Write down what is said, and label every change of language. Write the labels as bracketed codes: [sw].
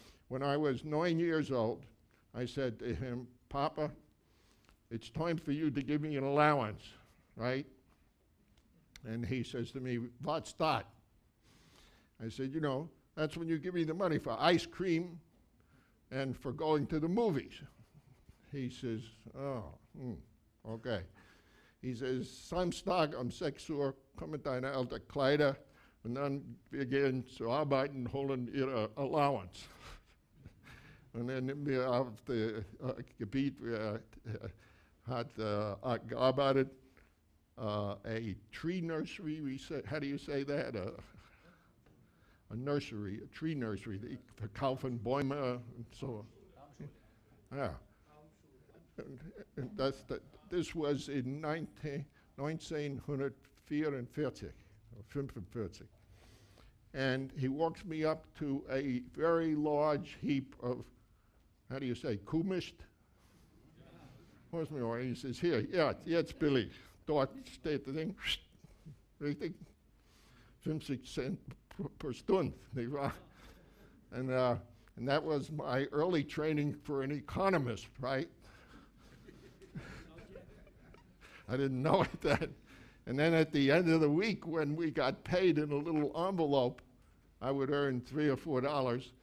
[en] When I was 9 years old, I said to him, "Papa, it's time for you to give me an allowance," right? And he says to me, "What's that?" I said, "You know, that's when you give me the money for ice cream and for going to the movies." He says, "Oh, okay." [de] He says, "Samstag um 6 Uhr kommen deine alte Kleider und dann wir gehen zu arbeiten, holen ihre Allowance." Und dann nehmen wir auf das Gebiet, hat gearbeitet, [en] a tree nursery, we say, how do you say that? A nursery, a tree nursery. They [de] verkaufen Bäume [en] and so on. Yeah. And this was in 1944 or 45. And he walks me up to a very large heap of, how do you say, Kuhmist? [de] He says, "Hier, ja, jetzt billig." Dort steht das Ding, richtig? 50 Cent per Stunde, nicht wahr? [en] And that was my early training for an economist, right? I didn't know it then. And then at the end of the week, when we got paid in a little envelope, I would earn $3 or $4.